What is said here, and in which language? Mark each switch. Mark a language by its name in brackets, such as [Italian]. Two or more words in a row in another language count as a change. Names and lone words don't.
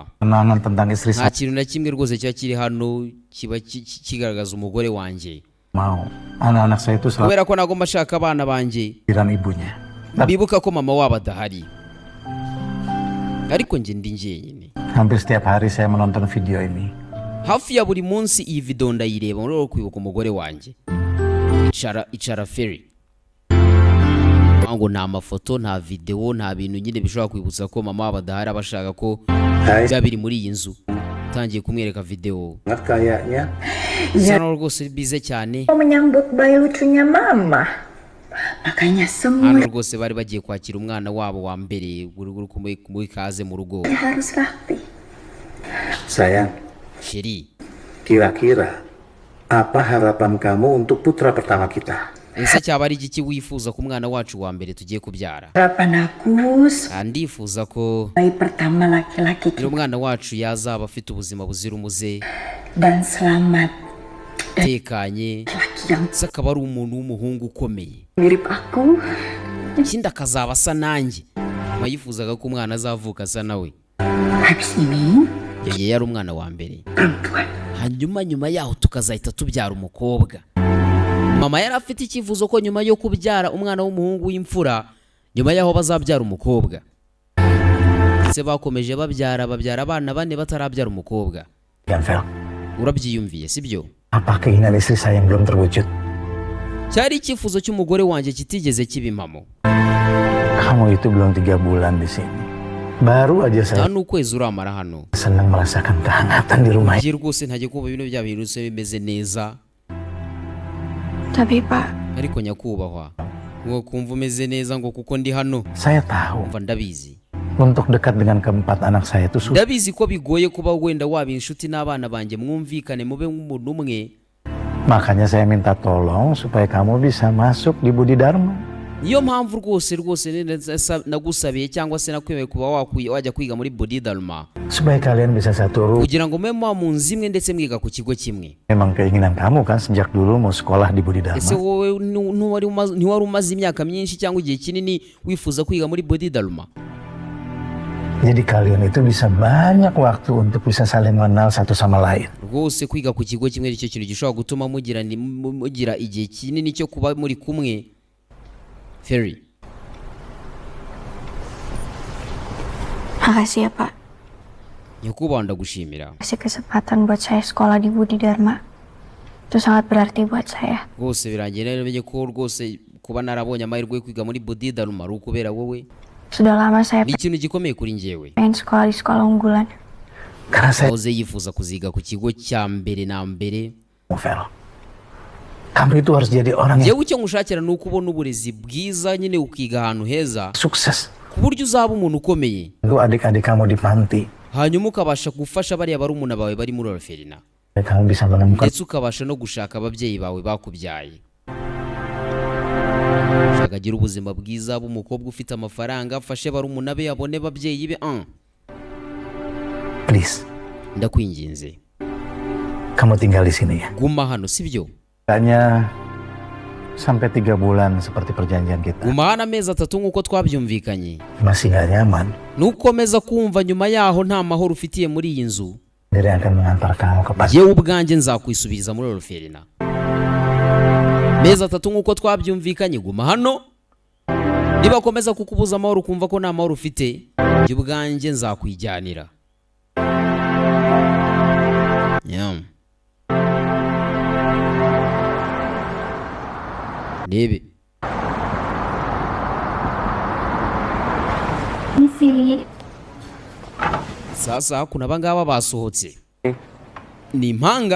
[Indonesian] kenangan tentang istri [Kinyarwanda] Nta [Indonesian] saya. [Kinyarwanda] kintu na kimwe rwose kiba kiri hano kiba kigaragaza umugore wanjye. [Indonesian] Mau anak-anak saya itu selalu [Kinyarwanda] Kubera ko nagomba ashaka abana banjye [Indonesian] pikiran ibunya. [Kinyarwanda] bibuka ko mama wabo adahari. Ariko njye ndi njyenyine. [Indonesian] Hampir setiap hari saya menonton video ini. [Kinyarwanda] Hafi ya buri munsi iyi video ndayireba mu rwego rwo kwibuka umugore wanjye. Icara Feri. Ngo nta mafoto, nta video, nta bintu nyine bishobora kwibutsa ko mama wabo adahari, abashaka ko biba biri muri iyi nzu. Tangiye kumwereka video. [Indonesian] Kayaknya [Kinyarwanda] Sana rwose bize cyane. [Indonesian] Menyambut bayi lucunya mama. Makanya semua [Kinyarwanda] Hano rwose bari bagiye kwakira umwana wabo wa mbere uri kumuha ikaze mu rugo. [Indonesian] harus rapi. sayang, Sheri, kira-kira apa harapan kamu untuk putra pertama kita? [Kinyarwanda] ese cyaba ari igiki wifuza ku mwana wacu wa mbere tugiye kubyara? [Indonesian] Harapan aku [Kinyarwanda] Ndifuza ko [Indonesian] bayi pertama laki-laki [Kinyarwanda] uyu mwana wacu yazaba afite ubuzima buzira umuze, [Indonesian] dan selamat. [Kinyarwanda] tekanye, [Indonesian] Laki yang [Kinyarwanda] se akaba ari umuntu w'umuhungu ukomeye. [Indonesian] mirip aku. [Kinyarwanda] Ikindi akazaba asa nanjye. Yifuzaga ko umwana azavuka asa nawe. [Indonesian] Habis ini [Kinyarwanda] Yari yari umwana wa mbere. [Indonesian] perempuan. [Kinyarwanda] Hanyuma nyuma yaho tukazahita tubyara umukobwa. Mama yari afite icyifuzo ko nyuma yo kubyara umwana w'umuhungu w'imfura, nyuma yaho bazabyara umukobwa. Se bakomeje babyara abana bane batarabyara umukobwa. [Indonesian] Dan Vel, [Kinyarwanda] Urabyiyumviye sibyo? [Indonesian] apa keinginan istri saya yang belum terwujud? [Kinyarwanda] Cyari icyifuzo cy'umugore wanjye kitigeze kiba impamo. [Indonesian] Kamu itu belum 3 bulan di sini. Baru aja saya [Kinyarwanda] Nta n'ukwezi uramara hano. [Indonesian] senang merasakan kehangatan di rumah ini. [Kinyarwanda] Njye rwose ntajye kumva ibintu byabihindutse bimeze neza. [Indonesian] Tapi pak, [Kinyarwanda] ariko nyakubahwa ngo kumva umeze neza ngo kuko ndi hano [Indonesian] Saya tahu [Kinyarwanda] umva ndabizi [Indonesian] untuk dekat dengan keempat anak saya itu sulit. [Kinyarwanda] ndabizi ko bigoye kuba wenda waba inshuti n'abana banjye mwumvikane mube nk'umuntu umwe. [Indonesian] Makanya saya minta tolong supaya kamu bisa masuk di Budi Dharma. [Kinyarwanda] Niyo mpamvu rwose nagusabiye cyangwa se nakwemeye kuba wajya kwiga muri Budi Dharma [Indonesian] Supaya kalian bisa satu ruang. [Kinyarwanda] kugira ngo mube mu nzu imwe ndetse mwiga ku kigo kimwe. [Indonesian] Memang keinginan kamu kan sejak dulu mau sekolah di Budi [Kinyarwanda] Ese [Indonesian] Dharma. [Kinyarwanda] wowe ntiwari umaze imyaka myinshi cyangwa igihe kinini wifuza kwiga muri Budi Dharma? [Indonesian] Jadi kalian itu bisa banyak waktu untuk bisa saling mengenal satu sama lain. [Kinyarwanda] Rwose kwiga ku kigo kimwe nicyo kintu gishobora gutuma mugira igihe kinini cyo kuba muri kumwe. Ferry. [Indonesian] Makasih ya Pak. [Kinyarwanda] Nyakubahwa ndagushimira. [Indonesian] Kasih kesempatan buat saya sekolah di Budi Dharma. Itu sangat berarti buat saya. [Kinyarwanda] Rwose birangiye namenye ko rwose kuba narabonye amahirwe yo kwiga muri Budi Dharma ari ukubera wowe. [Indonesian] Sudah lama saya [Kinyarwanda] Ni ikintu gikomeye kuri njyewe. [Indonesian] pengen sekolah di sekolah unggulan. Karena saya [Kinyarwanda] Oze yifuza kuziga ku kigo cya mbere na mbere. [Indonesian] Vel, kamu itu harus jadi orang yang [Kinyarwanda] Yewe icyo ngushakira ni uko ubona uburezi bwiza nyine ukiga ahantu heza [Indonesian] sukses. [Kinyarwanda] ku buryo uzaba umuntu ukomeye. [Indonesian] Itu adik-adik kamu di panti. [Kinyarwanda] Hanyuma ukabasha gufasha bariya barumuna bawe bari muri orphelinat. [Indonesian] Kamu bisa menemukan [Kinyarwanda] Ndetse ukabasha no gushaka ababyeyi bawe bakubyaye. Shakagira ubuzima bwiza bw'umukobwa ufite amafaranga afashe barumuna be abone ababyeyi be. [English] please. [Kinyarwanda] Ndakwinginze [Indonesian] Kamu tinggal di sini ya. [Kinyarwanda] guma hano sibyo? [Indonesian] Hanya sampai 3 bulan seperti perjanjian kita. [Kinyarwanda] Guma hano amezi 3 nk'uko twabyumvikanye. [Indonesian] Masih gak nyaman. [Kinyarwanda] Nukomeza kumva nyuma yaho nta mahoro ufitiye muri iyi nzu, [Indonesian] Diri akan mengantar kamu ke pasar. [Kinyarwanda] yewe ubwanjye nzakwisubiza muri orphelinat. Mezi 3 nk'uko twabyumvikanye guma hano. Niba komeza kukubuza amahoro kumva ko nta mahoro ufite, njye ubwanjye nzakwijyanira. Ndebe [Swahili] sasa kuna [Kinyarwanda] abangaba basohotse ni impanga